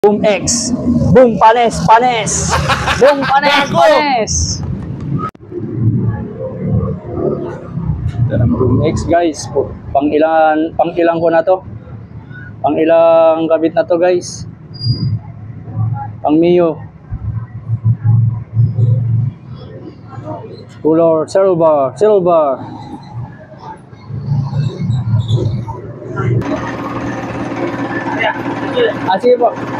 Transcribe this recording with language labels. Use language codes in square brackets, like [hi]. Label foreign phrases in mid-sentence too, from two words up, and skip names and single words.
[tl] Boom X. Boom panes, panes. Boom panes, panes. Boom X guys. Pang ilang ko na to. Pang ilang kabit na to guys. Pang Mio. Color silver, silver. Sige po.